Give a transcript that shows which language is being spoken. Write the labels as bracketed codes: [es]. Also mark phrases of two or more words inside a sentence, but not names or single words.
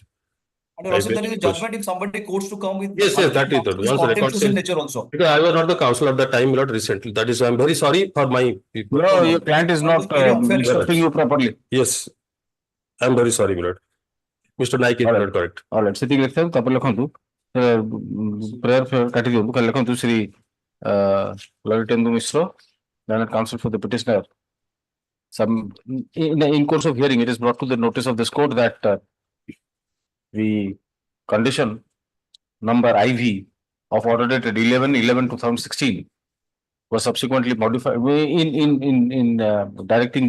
[en] And Your Lordship, there is a judgment if somebody courts to come with. Yes, that is the- once the record contemptuous in says- nature also. Because I was not the counsel at that time, my lord, recently. That is, I'm very sorry for my. No, your client is not instructing you properly. Yes. I'm very sorry, my lord. Mr. Naik is All right. not correct. All right, [or] ସେତିକି ଲେଖିଥାନ୍ତୁ ତାପରେ ଲେଖନ୍ତୁ prayer କାଟି ଦିଅନ୍ତୁ, କାଲି ଲେଖନ୍ତୁ ଶ୍ରୀ Sashikanta Mishra, [en] learned counsel for the petitioner. Some in course of hearing, it is brought to the notice of this court that the condition number IV of order dated 11/11/2016 was subsequently modified in directing